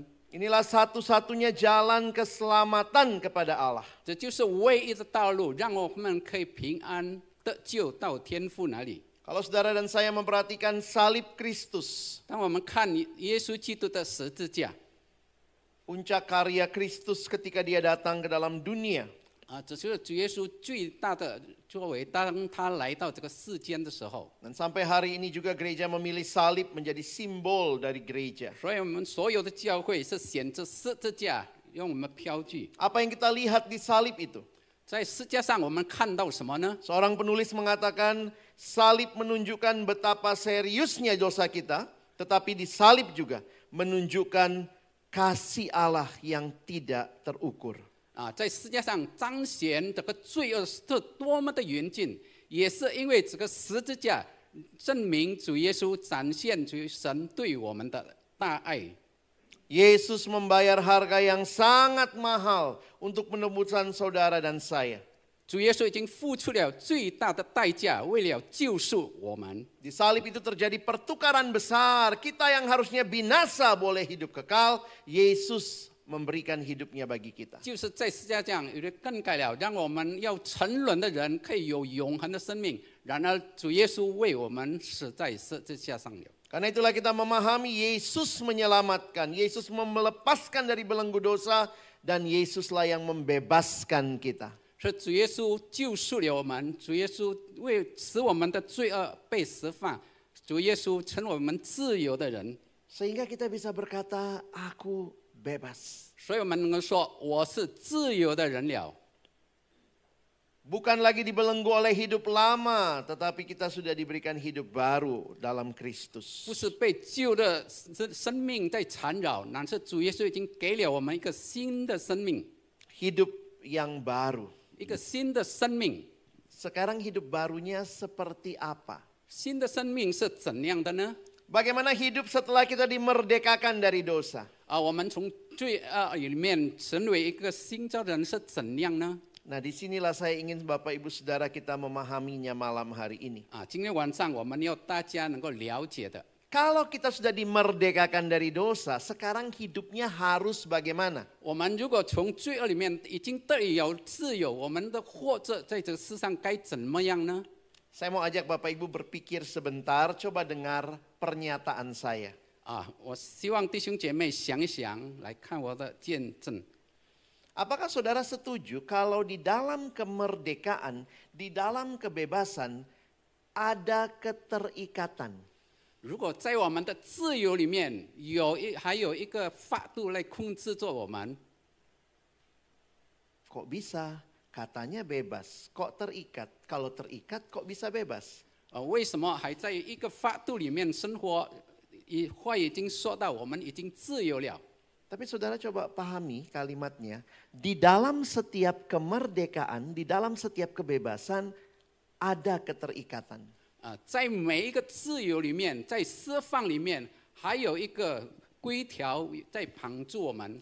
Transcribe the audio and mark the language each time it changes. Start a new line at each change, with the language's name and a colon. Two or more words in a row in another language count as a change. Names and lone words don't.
Indonesian: Inilah satu-satunya jalan keselamatan kepada Allah.
Chinese: 这就是唯一的道路，让我们可以平安得救到天父那里。
Indonesian: Kalau saudara dan saya memperhatikan salib Kristus,
Chinese: 当我们看耶稣基督的十字架，
Indonesian: puncak karya Kristus ketika dia datang ke dalam dunia,
Chinese: 这就是主耶稣最大的作为。当他来到这个世间的时候，
Indonesian: dan sampai hari ini juga gereja memilih salib menjadi simbol dari gereja.
Chinese: 所以我们所有的教会是选择十字架，用我们标记。
Indonesian: Apa yang kita lihat di salib itu?
Chinese: 在十字架上，我们看到什么呢？
Indonesian: Seorang penulis mengatakan salib menunjukkan betapa seriusnya dosa kita, tetapi di salib juga menunjukkan kasih Allah yang tidak terukur.
Chinese: 在十字架上彰显这个罪恶是多么的严峻，也是因为这个十字架证明主耶稣展现出神对我们的大爱。
Indonesian: Yesus membayar harga yang sangat mahal untuk penebusan saudara dan saya.
Chinese: 主耶稣已经付出了最大的代价，为了救赎我们。
Indonesian: Di salib itu terjadi pertukaran besar. Kita yang harusnya binasa boleh hidup kekal. Yesus memberikan hidupnya bagi kita.
Chinese: 就是在十字架上有了更改了，让我们要沉沦的人可以有永恒的生命。然而主耶稣为我们死在十字架上了。
Indonesian: Karena itulah kita memahami Yesus menyelamatkan. Yesus melepaskan dari belenggu dosa. Dan Yesuslah yang membebaskan kita.
Chinese: 是主耶稣救赎了我们，主耶稣为使我们的罪恶被释放，主耶稣成为我们自由的人，
Indonesian: Sehingga kita bisa berkata, aku bebas.
Chinese: 所以我们能够说我是自由的人了。
Indonesian: Bukan lagi dibelenggu oleh hidup lama, tetapi kita sudah diberikan hidup baru dalam Kristus.
Chinese: 不是被旧的生命在缠绕，乃是主耶稣已经给了我们一个新的生命，
Indonesian: Hidup yang baru.
Chinese: 一个新的生命。
Indonesian: Sekarang hidup barunya seperti apa?
Chinese: 新的生命是怎样的呢？
Indonesian: Bagaimana hidup setelah kita dimerdekakan dari dosa?
Chinese: 我们从罪恶里面成为一个新造的人是怎样呢？
Indonesian: Nah, disinilah saya ingin Bapak Ibu Saudara kita memahaminya malam hari ini.
Chinese: 今天晚上我们要大家能够了解的。
Indonesian: Kalau kita sudah dimerdekakan dari dosa, sekarang hidupnya harus bagaimana?
Chinese: 我们如果从罪恶里面已经得以有自由，我们的活着在这个世上该怎么样呢？
Indonesian: Saya mau ajak Bapak Ibu berpikir sebentar, coba dengar pernyataan saya.
Chinese: 我希望弟兄姐妹想一想，来看我的见证。
Indonesian: Apakah saudara setuju kalau di dalam kemerdekaan, di dalam kebebasan ada keterikatan?
Chinese: 如果在我们的自由里面还有一个法度来控制着我们，
Indonesian: Kok bisa? Katanya bebas. Kok terikat? Kalau terikat kok bisa bebas?
Chinese: 为什么还在一个法度里面生活？话已经说到，我们已经自由了。
Indonesian: Tapi saudara coba pahami kalimatnya. Di dalam setiap kemerdekaan, di dalam setiap kebebasan ada keterikatan.
Chinese: 在每一个自由里面，在释放里面，还有一个规条在绑住我们。